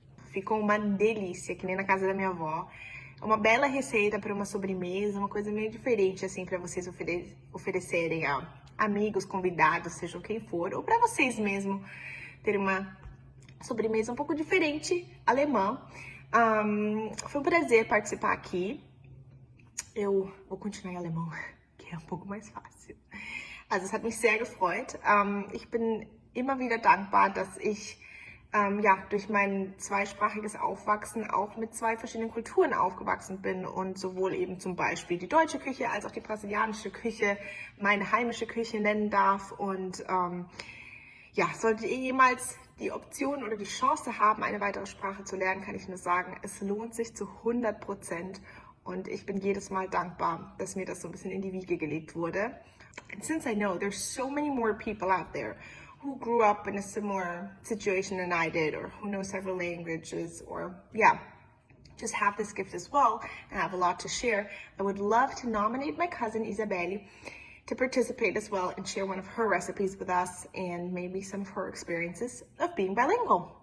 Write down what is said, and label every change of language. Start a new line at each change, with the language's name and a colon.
Portuguese: Ficou uma delícia, que nem na casa da minha avó. É uma bela receita para uma sobremesa, uma coisa meio diferente, assim, para vocês oferecerem a amigos, convidados, sejam quem for, ou para vocês mesmo terem uma sobremesa um pouco diferente, alemã. Foi um prazer participar aqui. Eu vou continuar em alemão, que é um pouco mais fácil.
German: Also es hat mich sehr gefreut. Ich bin immer wieder dankbar, dass ich durch mein zweisprachiges Aufwachsen auch mit zwei verschiedenen Kulturen aufgewachsen bin und sowohl eben zum Beispiel die deutsche Küche als auch die brasilianische Küche meine heimische Küche nennen darf. Und solltet ihr jemals die Option oder die Chance haben, eine weitere Sprache zu lernen, kann ich nur sagen, es lohnt sich zu 100%. Und ich bin jedes Mal dankbar, dass mir das so ein bisschen in die Wiege gelegt wurde.
English: And since I know there's so many more people out there who grew up in a similar situation than I did, or who know several languages, or just have this gift as well and have a lot to share, I would love to nominate my cousin Isabelle to participate as well and share one of her recipes with us and maybe some of her experiences of being bilingual.